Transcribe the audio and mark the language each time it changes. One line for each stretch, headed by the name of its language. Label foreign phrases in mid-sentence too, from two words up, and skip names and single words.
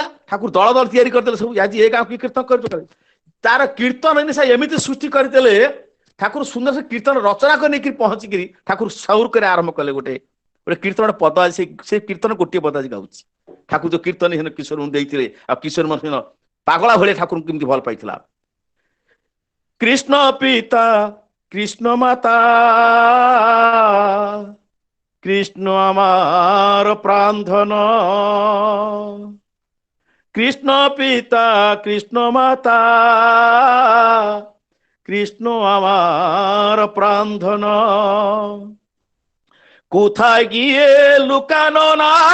Odia: ଠାକୁର ଦଳ ଦଳ ତିଆରି କରିଦେଲେ, ସବୁ ଆଜି ଏ ଗାଁ କି କୀର୍ତ୍ତନ କରିଛୁ, ତାର କୀର୍ତ୍ତନ ଏମିତି ସୃଷ୍ଟି କରିଦେଲେ, ଠାକୁର ସୁନ୍ଦର ସେ କୀର୍ତ୍ତନ ରଚନା କରି ନେଇକି ପହଞ୍ଚିକିରି ଠାକୁର ସୌର କରି ଆରମ୍ଭ କଲେ। ଗୋଟେ କୀର୍ତ୍ତନ ପଦ, ସେ କୀର୍ତ୍ତନ ଗୋଟିଏ ପଦ ଆଜି ଗାଉଛି। ଠାକୁର ଯୋଉ କୀର୍ତ୍ତନ କିଶୋର ଦେଇଥିଲେ, ଆଉ କିଶୋର ପାଗଳା ଭଳିଆ ଠାକୁରଙ୍କୁ କେମିତି ଭଲ ପାଇଥିଲା।
Bangla: কৃষ্ণ পিতা কৃষ্ণ মাতা কৃষ্ণ আমার প্রাণধন, কৃষ্ণ পিতা কৃষ্ণ মাতা কৃষ্ণ আমার প্রাণধন, কোথায় গিয়ে লুকানো না